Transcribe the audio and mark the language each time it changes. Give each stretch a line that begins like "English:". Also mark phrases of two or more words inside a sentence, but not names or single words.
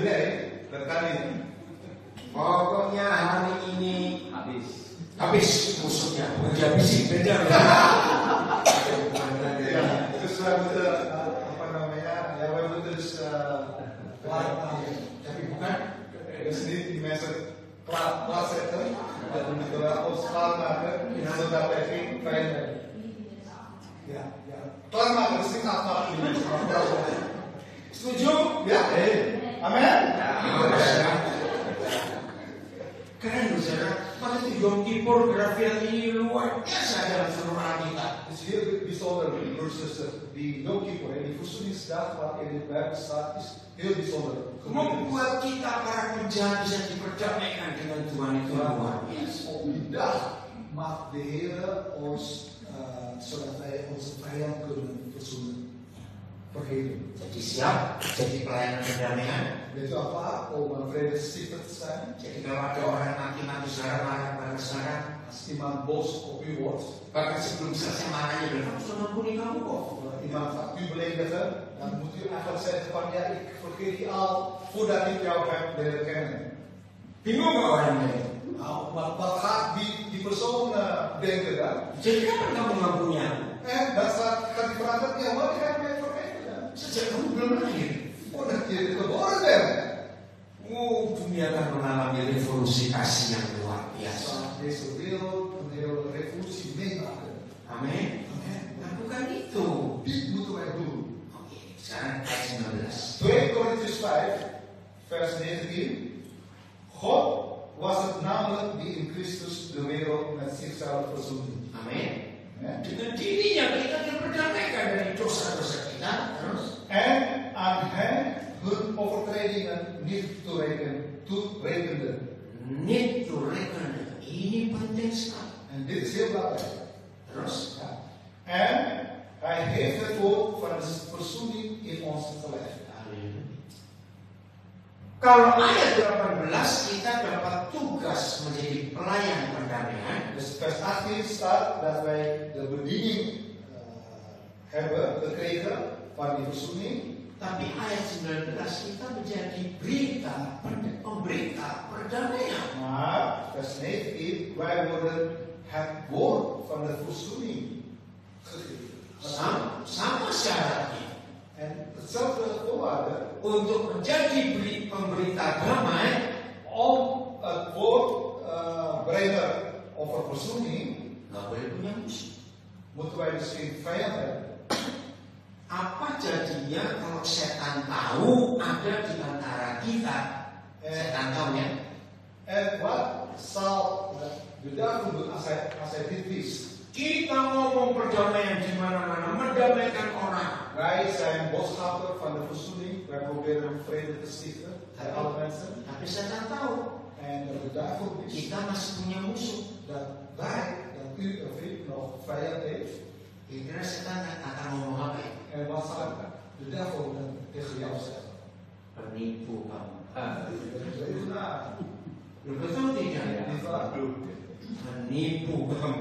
Dutch: Nee, dat kan niet.
Indonesian: Pokoknya hari ini habis musuhnya. Habis beda.
Dutch: Ja, dus we moeten,
Indonesian: apa namanya,
Dutch: ja, we moeten dus klaarmaken.
Indonesian: Tapi bukan.
Dutch: Dus niet die mensen klaarzetten, dat we moeten wel ons klaarmaken, zodat wij geen pijn hebben. Ja, ja. Klaarmaken is niet afwachten die mensen, maar klaarzetten.
Indonesian: Setuju?
Dutch: Ja, amen.
Indonesian: Keren loh, saudara. Karena itu Yom Kippur grafiat ini luar biasa dalam seluruh Alkitab.
Dutch: Dus heel bijzonder, broers en zusters. Die Yom Kippur en die verzoeningsdag waarin het Bijbel staat, is heel bijzonder.
Indonesian: Membuat kita para penjahat bisa diperdamaikan dengan Tuhan itu luar biasa.
Dutch: Op die dag maakt de Heer ons, zodat wij onze vijand kunnen verzoenen. Vergeven.
Indonesian: Jadi siap jadi pelayanan perdamaian.
Dutch: Weet u apa? Om een vredestifter te zijn.
Indonesian: Jadi kalau ada orang maki-maki saudara marah saudara,
Dutch: Als iemand boos op u wordt,
Indonesian: bahkan sebelum selesai marahnya bilang, kamu sudah ampuni kamu kok.
Dutch: iemand gaat u beledigen, dan moet u eigenlijk zeggen van ja, ik vergeet die al voordat ik jou heb leren kennen.
Indonesian: Bingung nggak orangnya?
Dutch: Nou, wat gaat die persoon denken dan?
Indonesian: Jadi kapan kamu mengampuni aku?
Dutch: En dan gaat die vraag dan, ja, wat ga je mij vergeven dan?
Indonesian: Sejak kamu belum lahir.
Dutch: Voordat je geboren bent.
Indonesian: Oh, dunia akan mengalami revolusi kasih yang luar biasa.
Dutch: Deze wereld een hele revolutie meemaken.
Indonesian: Amin. Lakukan itu.
Dutch: Dit moeten wij doen.
Indonesian: Oke, sekarang ayat 19.
Dutch: 2 Korintiërs 5, vers 19. God was het namelijk die in Christus de wereld met zichzelf verzoende.
Indonesian: Amin.
Dutch: Ja.
Indonesian: Dengan dirinya kita diperdamaikan dari dosa-dosa kita. Terus.
Dutch: En aan hen hun overtredingen niet toerekende. Niet toerekenen.
Indonesian: Ini penting sekali.
Dutch: En dit is heel belangrijk.
Indonesian: Terus.
Dutch: Ja. En hij heeft het woord van de verzoening in ons gelegd.
Indonesian: Kalau ayat 18 kita dapat tugas menjadi pelayan perdamaian.
Dutch: Dus vers 18 staat dat wij de bediening hebben gekregen van die verzoening.
Indonesian: Tapi ayat 19 kita menjadi pemberita perdamaian.
Dutch: Maar vers 19, wij worden het woord van de verzoening gegeven.
Indonesian: Sama syaratnya.
Dutch: En hetzelfde voorwaarde
Indonesian: Untuk menjadi pemberita damai,
Dutch: om het woord brengen over verzoening,
Indonesian: nggak boleh punya musuh.
Dutch: moeten wij dus geen vijand hebben.
Indonesian: Apa jadinya kalau setan tahu ada di antara kita? Setan tahu ya?
Dutch: En wat zal de duivel doen als hij dit wist?
Indonesian: Kita ngomong perdamaian di mana-mana, mendamaikan orang.
Dutch: Wij zijn boodschapper van de verzoening. Wij proberen vrede te stichten bij alle mensen.
Indonesian: Tapi setan tahu
Dutch: En de duivel wist
Indonesian: kita masih punya musuh.
Dutch: dat u een vriend nog vijand heeft.
Indonesian: Kira-kira setan akan ngomong apa ya?
Dutch: En wat zal de duivel dan tegen jou zeggen?
Indonesian: Penipu kamu.
Dutch: Even na.
Indonesian: Betul tidak ya?
Dutch: Niet waar?
Indonesian: Menipu kamu.